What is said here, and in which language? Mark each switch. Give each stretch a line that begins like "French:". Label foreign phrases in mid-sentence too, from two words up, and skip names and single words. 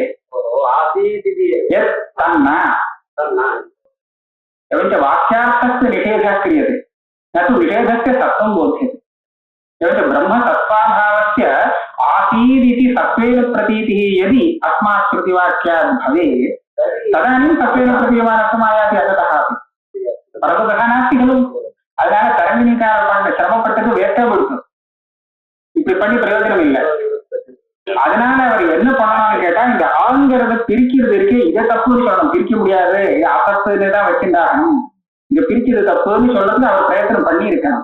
Sanskrit: यत् तन्न एवञ्च वाक्यार्थस्य निषेधः क्रियते, न तु निषेधस्य सत्त्वं बोध्यते. एवञ्च ब्रह्मतत्त्वाभावस्य आसीदिति सत्त्वेन प्रतीतिः यदि अस्मात् श्रुतिवाक्यात् भवेत् तदानीं सत्त्वेन प्रतीयमानत्वम् आयाति अतः अपि. परन्तु तथा नास्ति खलु.
Tamil: அதனால தரங்கினிக்கார பண்ண சிரமப்பட்டது வேஸ்டா கொடுக்கும். இப்படி பண்ணி பிரயோஜனம் இல்லை. அதனால அவர் என்ன பண்ணணும்னு கேட்டா இந்த ஆங்கிறத பிரிக்கிறது இருக்கு, இதை தப்புன்னு சொல்லணும். பிரிக்க முடியாது, அசத்துன்னு தான் வச்சுட்டாகணும். இங்க பிரிக்கிறது தப்புன்னு சொல்றது அவர் பிரயத்தனம் பண்ணி இருக்கணும்.